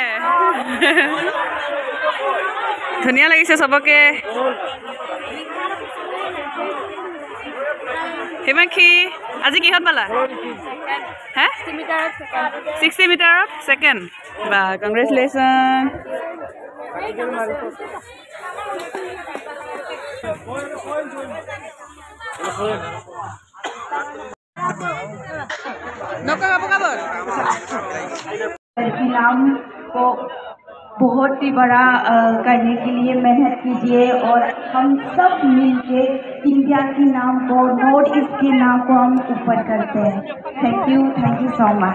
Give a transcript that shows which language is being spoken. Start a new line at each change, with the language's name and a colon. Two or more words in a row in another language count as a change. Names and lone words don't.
Assamese: ধুনীয়া লাগিছে সবকে হিমাক্ষী আজি কিহত পালা হ্যাঁ 60 মিটাৰত সেকেন্ড বা কংগ্ৰেচুলেশ্যন
Hindi: नाम को बहुत ही बड़ा करने के लिए मेहनत कीजिए और हम सब मिलके इंडिया के नाम को नॉर्थ ईस्ट के नाम को हम ऊपर करते हैं
English: thank you so much